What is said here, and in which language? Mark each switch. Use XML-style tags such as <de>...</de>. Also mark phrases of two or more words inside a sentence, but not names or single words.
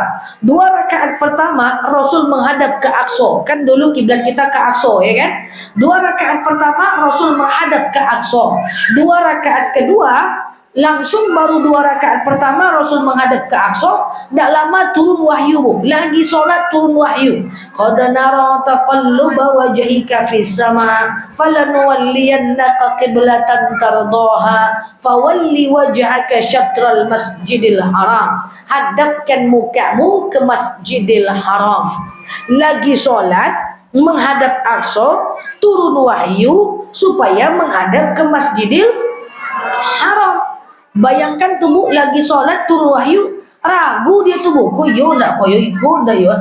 <id>2 rakaat pertama Rasul menghadap ke Aqsa. Kan dulu kiblat kita ke Aqsa, ya kan? 2 rakaat pertama Rasul menghadap ke Aqsa. 2 rakaat kedua langsung baru 2 rakaat pertama Rasul menghadap ke Aqsa, tidak lama turun wahyu, lagi solat turun wahyu.</id> <ar>قد نرى تقلب وجهك في السماء فلنولينك قبلة ترضاها فول وجهك شطر المسجد الحرام.</ar> <id>Hadapkan mukamu ke Masjidil Haram. Lagi solat menghadap Aqsa, turun wahyu supaya menghadap ke Masjidil Haram. Bayangkan tubuh lagi sholat turun wahyu, ragu dia tubuh,</id> <jv>koyo ndak koyo ibu ndak yo.</jv>